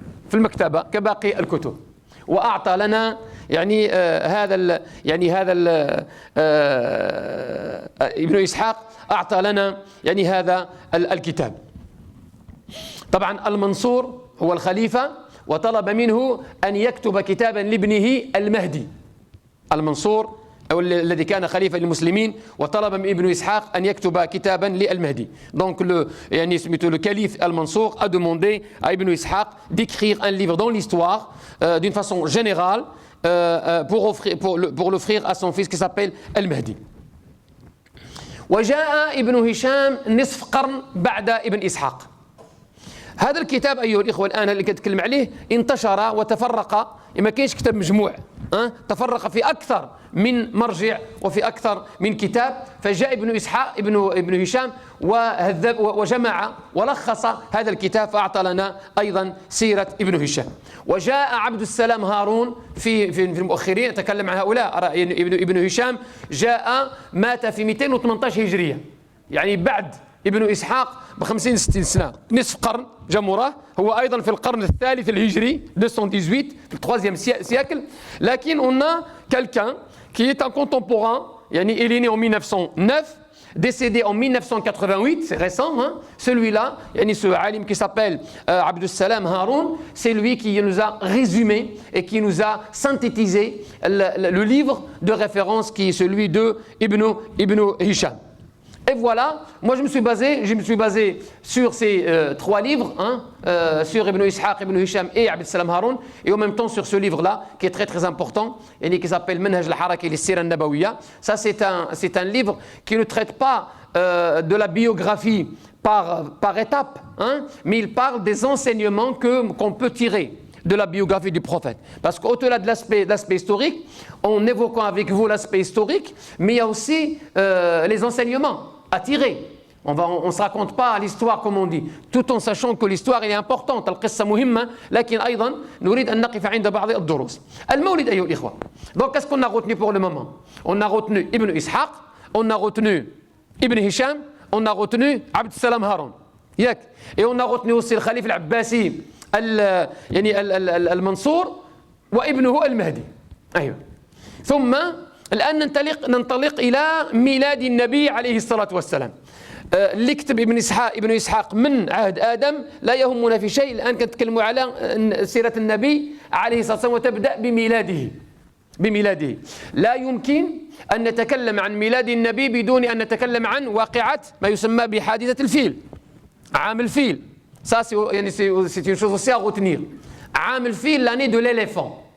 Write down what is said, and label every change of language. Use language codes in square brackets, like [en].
[ar] في المكتبة كباقي الكتب، وأعطى لنا ابن إسحاق أعطى لنا هذا الكتاب. طبعا المنصور هو الخليفة، وطلب منه أن يكتب كتابا لابنه المهدي. المنصور أو الذي كان خليفة للمسلمين، وطلب من ابن إسحاق أن يكتب كتابا للمهدي. [fr] Donc le calife Al-Mansour a demandé à Ibn Ishaq d'écrire un livre dans l'histoire d'une façon générale pour l'offrir à son fils qui s'appelle Al-Mahdi. [ar] وجاء ابن هشام نصف قرن بعد ابن إسحاق. هذا الكتاب أيها الإخوة الآن اللي كنتكلم عليه انتشر وتفرق، ما كاينش كتاب مجموع، تفرق في أكثر من مرجع وفي أكثر من كتاب. فجاء ابن إسحاق ابن هشام وهذب وجمع ولخص هذا الكتاب، فأعطى لنا أيضا سيرة ابن هشام. وجاء عبد السلام هارون في المؤخرين، أتكلم عن هؤلاء. ابن هشام مات في 218 هجرية، يعني بعد ابن إسحاق ب50 60 سنة، نصف قرن جا موراه. هو أيضا في القرن الثالث الهجري 218 في [fr] التروازيام سياكل. [ar] لكن [fr] on a quelqu'un qui est un contemporain, il est né en 1909, décédé en 1988, c'est récent, celui-là, ce alim qui s'appelle Abdus Salam Haroun, c'est lui qui nous a résumé et qui nous a synthétisé le livre de référence qui est celui de Ibn Hisham. Et voilà, moi je me suis basé sur ces 3 livres, sur Ibn Ishaq, Ibn Hisham et Abd Salam Haroun, et en même temps sur ce livre-là qui est très très important, qui s'appelle Manhaj al-Haraka lis-Sira an-Nabawiyya. Ça c'est un livre qui ne traite pas de la biographie par étapes, mais il parle des enseignements qu'on peut tirer de la biographie du prophète. Parce qu'au-delà de l'aspect historique, en évoquant avec vous l'aspect historique, mais il y a aussi les enseignements à tirer. On ne se raconte pas l'histoire comme on dit, tout en sachant que l'histoire est importante. [ar] القصة مهمة، لكن أيضا نريد أن نقف عند بعض الدروس. المولد أيها الإخوة. [fr] Donc qu'est-ce qu'on a retenu pour le moment? On a retenu Ibn Ishaq, on a retenu Ibn Hisham, on a retenu Abd Salam Haroun. Et on a retenu aussi le Khalif al-Abbasi [ar] المنصور وابنه المهدي. أيوة. ثم الآن ننطلق إلى ميلاد النبي عليه الصلاة والسلام. اللي كتب ابن إسحاق من عهد آدم لا يهمنا في شيء. الآن كنتكلموا على سيرة النبي عليه الصلاة والسلام، وتبدأ بميلاده. لا يمكن أن نتكلم عن ميلاد النبي بدون أن نتكلم عن واقعة ما يسمى بحادثة الفيل، عام الفيل. [fr] Ça, c'est une chose aussi à retenir. [ar] عام الفيل, [fr] l'année de l'éléphant.